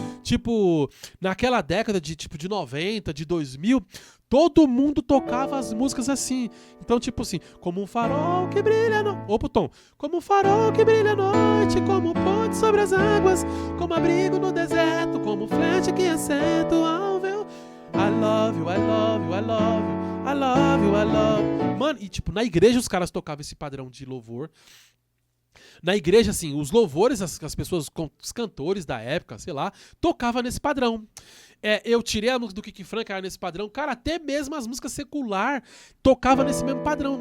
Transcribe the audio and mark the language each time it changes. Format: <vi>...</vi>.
<pt>Tipo, naquela década de 90, de 2000, todo mundo tocava as músicas assim. Então, tipo assim, como um farol que brilha Opa, tom. Como um farol que brilha à noite, como um ponte sobre as águas, como abrigo no deserto, como flete que assento ao véu.</pt> <en>I love you, I love you, I love you, I love you, I love you.</en> <pt>Mano, e tipo, na igreja os caras tocavam esse padrão de louvor. Na igreja, assim, os louvores, as pessoas, os cantores da época, sei lá, tocavam nesse padrão. Eu tirei a música do Kirk Franklin nesse padrão. Cara, até mesmo as músicas secular tocava nesse mesmo padrão.</pt>